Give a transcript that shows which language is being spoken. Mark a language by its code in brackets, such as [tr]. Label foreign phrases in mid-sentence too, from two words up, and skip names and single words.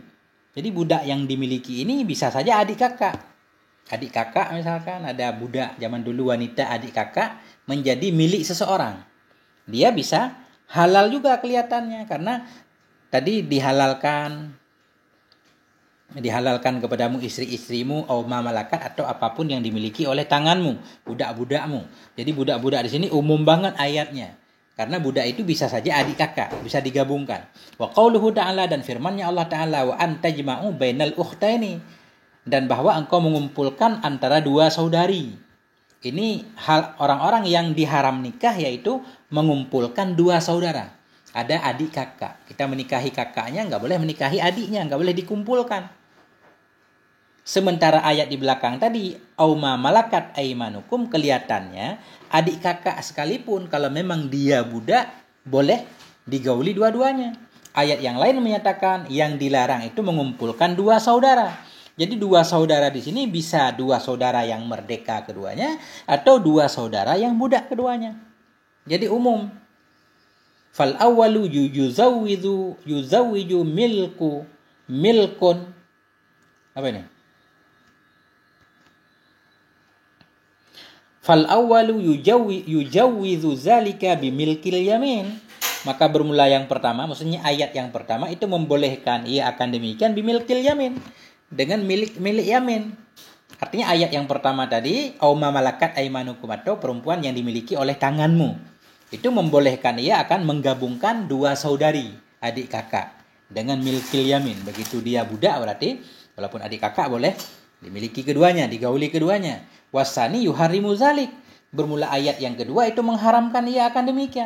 [id] Jadi budak yang dimiliki ini bisa saja adik kakak. Adik kakak misalkan, ada budak zaman dulu wanita adik kakak menjadi milik seseorang. Dia bisa halal juga kelihatannya karena tadi dihalalkan kepadamu istri-istrimu [ar] أو ما ملكت, [id] atau apapun yang dimiliki oleh tanganmu, budak-budakmu. Jadi budak-budak di sini umum banget ayatnya. Karena budak itu bisa saja adik kakak, bisa digabungkan. [ar] وقوله تعالى, [id] dan firman-Nya Allah Ta'ala, [ar] وأن تجمعوا بين الأختين, [id] dan bahwa engkau mengumpulkan antara dua saudari. Ini hal orang-orang yang diharam nikah, yaitu mengumpulkan dua saudara. Ada adik kakak. Kita menikahi kakaknya, nggak boleh menikahi adiknya, nggak boleh dikumpulkan. Sementara ayat di belakang tadi, [ar] أو ما ملكت أيمانكم, [id] kelihatannya adik kakak sekalipun kalau memang dia budak, boleh digauli dua-duanya. Ayat yang lain menyatakan yang dilarang itu mengumpulkan dua saudara. Jadi dua saudara di sini bisa dua saudara yang merdeka keduanya, atau dua saudara yang budak keduanya. Jadi umum. [ar] فالأول يزوج ملك. [id] Apa ini? [ar] فالأول يجوز ذلك بملك اليمين. [id] Maka bermula yang pertama, maksudnya ayat yang pertama itu membolehkan ia akan demikian [ar] بملك اليمين, [id] dengan milik yamin. Artinya ayat yang pertama tadi, [ar] أو ما ملكت أيمانكم, [id] atau perempuan yang dimiliki oleh tanganmu, itu membolehkan ia akan menggabungkan dua saudari adik kakak dengan [ar] ملك اليمين. [id] Begitu dia budak berarti walaupun adik kakak boleh dimiliki keduanya, digauli keduanya. [ar] والثاني يحرم ذلك. [id] Bermula ayat yang kedua itu mengharamkan ia akan demikian.